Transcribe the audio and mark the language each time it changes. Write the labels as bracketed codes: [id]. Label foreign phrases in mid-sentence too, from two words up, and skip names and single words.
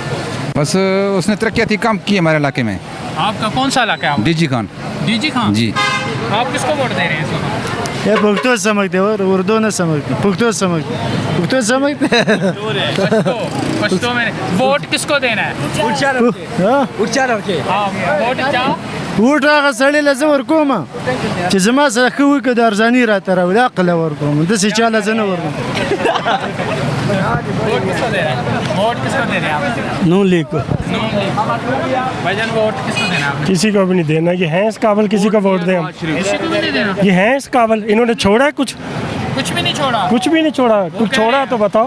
[ur] بس اس نے ترقی کم کی ہمارے علاقے میں. آپ کا کون سا علاقہ ہے? DG खान। DG खान जी। آپ کس کو ووٹ دے رہے ہیں اس وقت? یہ پختو سمجھتے اور اردو نہ سمجھتے، پختو سمجھتے پشتو میں ووٹ کس کو دینا ہے? [ps] وټ هغه سړی له زه ورکوم چې زما سره ښه وي، که د ارزاني راته راولي عقل ورکوم، داسې چاله زه نه ورکوم. [ur] ووٹ کس کو دے رہے ہیں؟ ووٹ کس کو دے رہے ہیں آپ? نون لیگ کو. بھائی جان، ووٹ کس کو دینا ہے آپ نے? کسی کو بھی نہیں دینا، یہ ہیں اس قابل کسی کو ووٹ دیں ہم. کسی کو بھی نہیں دینا? یہ ہیں اس قابل، انہوں نے چھوڑا ہے کچھ? کچھ بھی نہیں چھوڑا. کچھ بھی نہیں چھوڑا۔ کچھ چھوڑا تو بتاؤ.